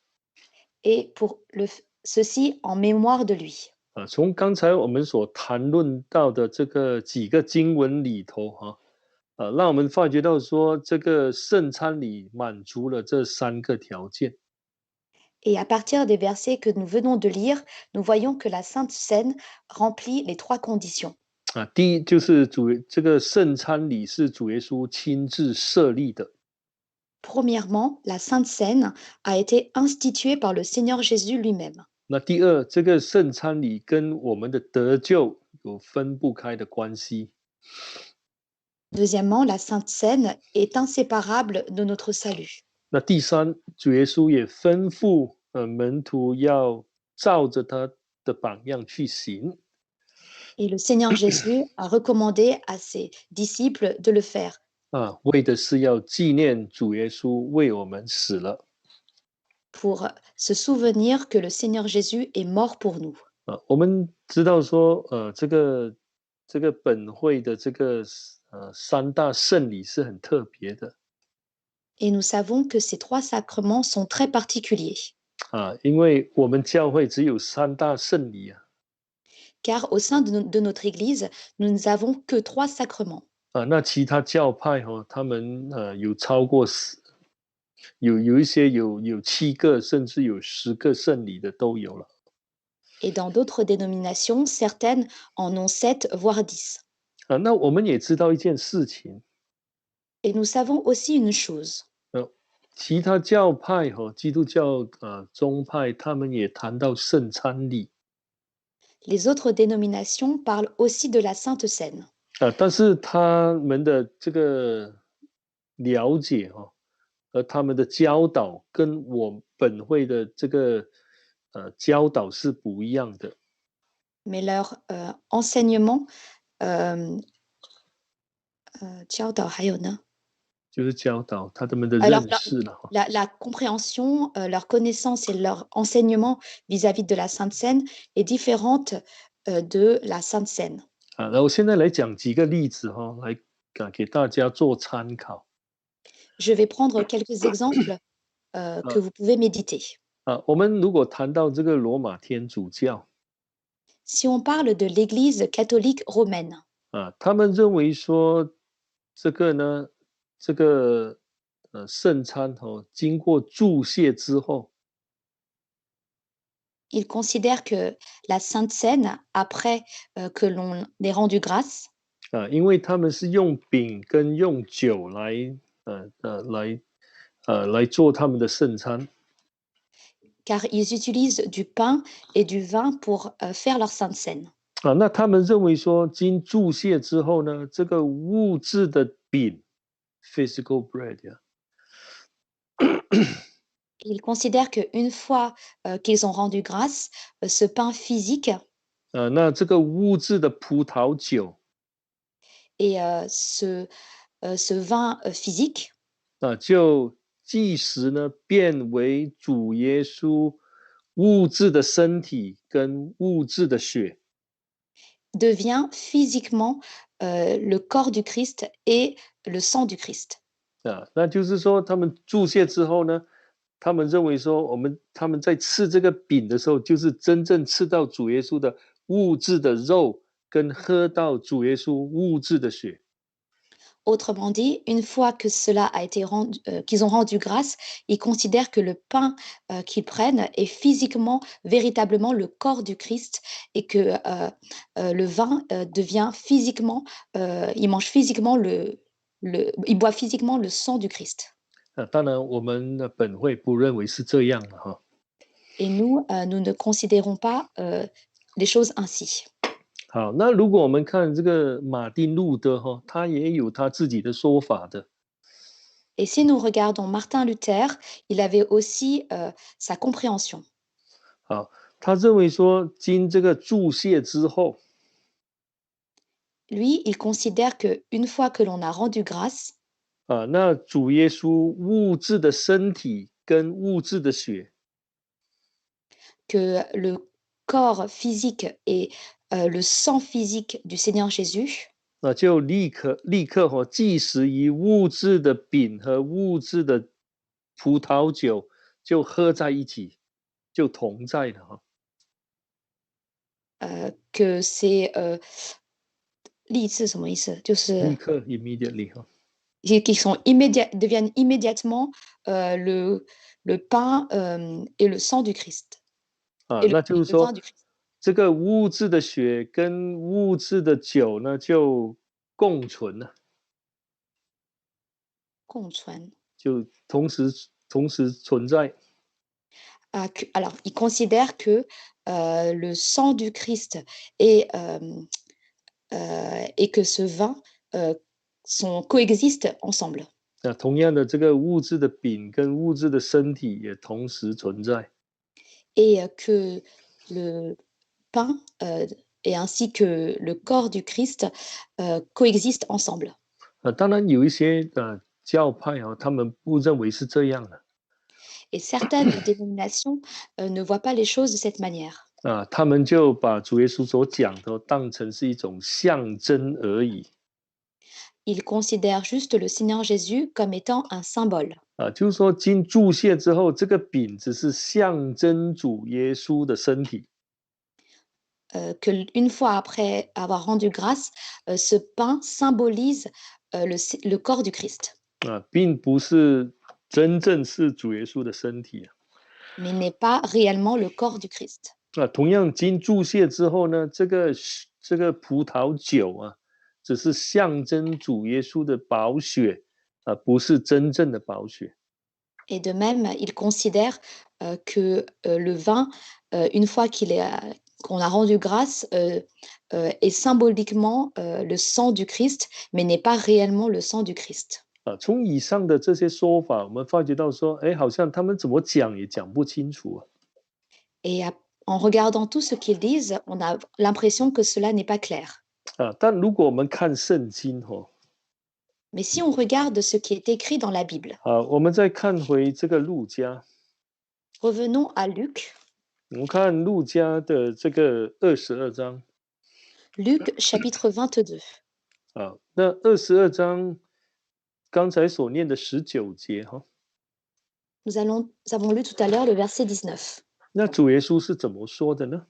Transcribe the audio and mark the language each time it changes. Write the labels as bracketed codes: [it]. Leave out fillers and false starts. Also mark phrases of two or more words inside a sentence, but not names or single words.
[fr] Et pour ceci en mémoire de lui. [zh] 从刚才我们所谈论到的这个几个经文里头让我们发觉到说，这个圣餐礼满足了这3个条件。 [fr] Et à partir des versets que nous venons de lire, nous voyons que la Sainte Seine remplit les 3 conditions. [zh] 第一就是这个圣餐礼是主耶稣亲自设立的。 [fr] Premièrement, la Sainte Seine a été instituée par le Seigneur Jésus lui-même. [zh] 那第二，这个圣餐礼跟我们的得救有分不开的关系。 [fr] Deuxièmement, la Sainte Seine est inséparable de notre salut. [zh] 那第三，主耶稣也吩咐门徒要照着他的榜样去行。 [fr] Et le Seigneur Jésus a recommandé à ses disciples de le faire. [zh] 为的是要纪念主耶稣为我们死了。 [fr] Pour se souvenir que le Seigneur Jésus est mort pour nous. [zh] 我们知道说，这个本会的这个3大圣礼是很特别的。 [fr] Et nous savons que ces 3 sacrements sont très particuliers. [zh] 因为我们教会只有3大圣礼啊。 [fr] Car au sein de notre Église, nous n'avons que 3 sacrements. [zh] 那其他教派他们有超过有一些有7个，甚至有10个圣礼的都有了。 [fr] Et dans d'autres dénominations, certaines en ont 7, voire 10. [zh] 那我们也知道一件事情。 [fr] Et nous savons aussi une chose. [zh] 其他教派基督教宗派，他们也谈到圣餐礼。 [fr] Les autres dénominations parlent aussi de la Sainte Seine. [zh] 但是他们的这个了解和他们的教导跟我本会的这个教导是不一样的。 [fr] Mais leur enseignement, [zh] euh, 教导还有呢？就是教导他们的 [fr] Alors, [zh] 认识了 [fr] la compréhension, leur connaissance et leur enseignement vis-à-vis de la Sainte Seine est différente de la Sainte Seine. [zh] 然后现在来讲几个例子来给大家做参考。 [fr] Je vais prendre quelques exemples que 啊 vous pouvez méditer. [zh] 我们如果谈到这个罗马天主教 [fr] Si on parle de l'Église catholique romaine, [zh] 他们认为说这个呢，这个圣餐经过注谢之后， [fr] ils considèrent que la Sainte Seine, après que l'on ait rendu grâce, [zh] 因为他们是用饼跟用酒来来做他们的圣餐 [fr] car ils utilisent du pain et du vin pour faire leur Sainte Seine. [zh] 那他们认为说经注谢之后呢，这个物质的饼 [en] physical bread [fr] Ils considèrent qu'une fois qu'ils ont rendu grâce, ce pain physique [zh] 那这个物质的葡萄酒 [fr] et ce vin physique [zh] 就即时呢变为主耶稣物质的身体跟物质的血 [fr] devient physiquement le corps du Christ et le sang du Christ. [zh] 那就是说他们注谢之后呢，他们认为说他们在吃这个饼的时候，就是真正吃到主耶稣的物质的肉，跟喝到主耶稣物质的血。 [fr] Autrement dit, une fois que cela a été rendu, qu'ils ont rendu grâce, ils considèrent que le pain qu'ils prennent est physiquement, véritablement le corps du Christ et que le vin devient physiquement, ils mangent physiquement ils boivent physiquement le sang du Christ. [zh] 当然我们的本会不认为是这样的 [fr] Et nous, nous ne considérons pas les choses ainsi. [zh] 好，那如果我们看这个马丁路德他也有他自己的说法的。 [fr] Et si nous regardons Martin Luther, il avait aussi sa compréhension. [zh] 好，他认为说经这个注谢之后 [fr] Lui, il considère qu'une fois que l'on a rendu grâce, [zh] 那主耶稣物质的身体跟物质的血 [fr] que le corps physique et le sang physique du Seigneur Jésus [zh] 就立刻即时以物质的饼和物质的葡萄酒就喝在一起，就同在了 [fr] que c'est [zh] 立志什么意思？就是立刻 immediately [fr] qui sont deviennent immédiatement le pain et le sang du Christ et [zh] 那就是 [fr] le vin [zh] 说 [fr] du Christ. [zh] 这个物质的血跟物质的酒呢就共存了，共存。就同时存在。 [fr] Alors, ils considèrent que le sang du Christ et que ce vin coexistent ensemble. [zh] 同样的，这个物质的饼跟物质的身体也同时存在。 [fr] Et que le pain et ainsi que le corps du Christ coexistent ensemble. [zh] 当然有一些教派他们不认为是这样的。 [fr] Et certaines dénominations ne voient pas les choses de cette manière. [zh] 他们就把主耶稣所讲的当成是一种象征而已。 [fr] Ils considèrent juste le Seigneur Jésus comme étant un symbole. [zh] 就是说经注谢之后，这个饼只是象征主耶稣的身体。 [fr] Que une fois après avoir rendu grâce, ce pain symbolise le corps du Christ. [zh] 并不是真正是主耶稣的身体。 [fr] Mais n'est pas réellement le corps du Christ. [zh] 同样经注谢之后呢，这个葡萄酒只是象征主耶稣的宝血不是真正的宝血。 [fr] Et de même, ils considèrent que le vin, une fois qu'il qu'on a rendu grâce est symboliquement le sang du Christ, mais n'est pas réellement le sang du Christ. [zh] 从以上的这些说法，我们发觉到说，哎，好像他们怎么讲也讲不清楚啊。 [fr] Et en regardant tout ce qu'ils disent, on a l'impression que cela n'est pas clair. [zh] 但如果我们看圣经 [fr] Mais si on regarde ce qui est écrit dans la Bible, [zh] 我们再看回这个路加， [fr] revenons à Luc, [zh] 我们看路加的这个22章 [fr] Luc chapitre 22. [zh] 那22章刚才所念的19节 [fr] Nous avons lu tout à l'heure le verset 19. [zh] 那主耶稣是怎么说的呢？